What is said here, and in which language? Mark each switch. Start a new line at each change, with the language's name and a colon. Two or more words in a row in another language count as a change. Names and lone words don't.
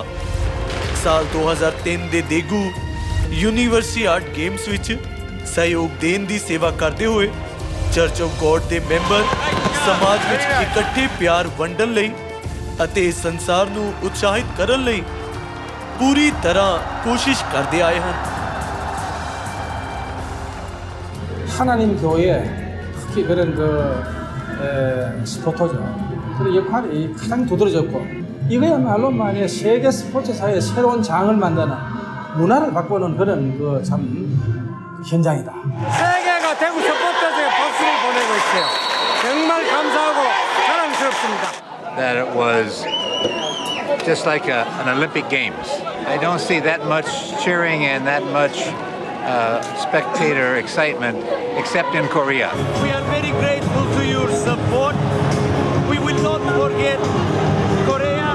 Punjabi: ਸਾਲ 2003 ਦੇ ਦੇਗੂ ਯੂਨੀਵਰਸਿਆਡ ਗੇਮਸ ਵਿੱਚ ਸਹਿਯੋਗ ਦੇਣ ਦੀ ਸੇਵਾ ਕਰਦੇ ਹੋਏ ਚਰਚ ਆਫ ਗੋਡ ਦੇ ਮੈਂਬਰ ਸਮਾਜ ਵਿੱਚ ਇਕੱਠੇ ਪਿਆਰ ਵੰਡਣ ਲਈ ਅਤੇ ਸੰਸਾਰ ਨੂੰ ਉਤਸ਼ਾਹਿਤ ਕਰਨ ਲਈ ਪੂਰੀ ਤਰ੍ਹਾਂ ਕੋਸ਼ਿਸ਼ ਕਰਦੇ ਆਏ ਹਨ।
Korean: 하나님 교회 특히 그런 스포터죠. 그 역할이 가장 두드러졌고 이거야말로 만약 세계 스포츠사의 새로운 장을 만드는 문화를 바꾸는 그런 참 현장이다. 세계가 대구 스포츠에 박수를 보내고 있어요. 정말 감사하고 자랑스럽습니다.
English: That it was just like an Olympic Games. I don't see that much cheering and that much spectator excitement except in Korea. We are very grateful to your support. We will not forget Korea.